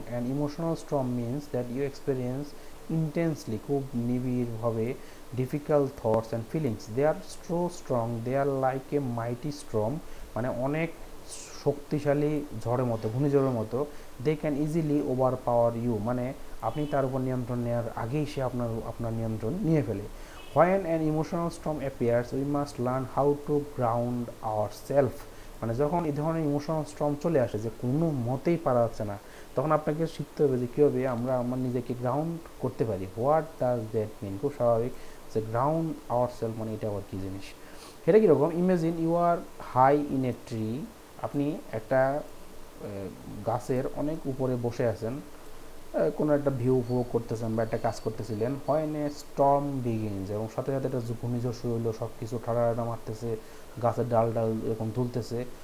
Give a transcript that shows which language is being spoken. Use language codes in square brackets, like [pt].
[en] and emotional storm means that you experience intensely, [bn] খুব নিবিড়ভাবে, [en] difficult thoughts and feelings, they are so strong, they are like a mighty storm, [bn] মানে অনেক শক্তিশালী ঝড়ের মতো, ঘূর্ণিঝড়ের মতো। [en] they can easily overpower you, [bn] মানে আপনি তার উপর নিয়ন্ত্রণ নেওয়ার আগেই সে আপনার নিয়ন্ত্রণ নিয়ে ফেলে। [en] When an emotional storm appears, we must learn how to ground ourselves. [bn] মানে যখন এই ধরনের ইমোশনাল স্টর্ম চলে আসে যে কোনো মতেই পারা যাচ্ছে না, তখন আপনাকে শিখতে হবে যে কীভাবে আমরা আমার নিজেকে গ্রাউন্ড করতে পারি। [en] what does that mean, [bn] খুব স্বাভাবিক যে [en] ground our self, [bn] মানে এটা আবার কী জিনিস। এটা কীরকম, [en] imagine you are high in a tree, [bn] আপনি একটা গাছের অনেক উপরে বসে আছেন, কোনো একটা ভিউ উপভোগ করতেছেন বা একটা কাজ করতেছিলেন, হয় না [en] storm begins, [bn] এবং সাথে সাথে একটা ঘূর্ণিঝড় শুরু হলো, সব কিছু ঠাড়া মারতেছে, গাছের ডাল এরকম তুলতেছে।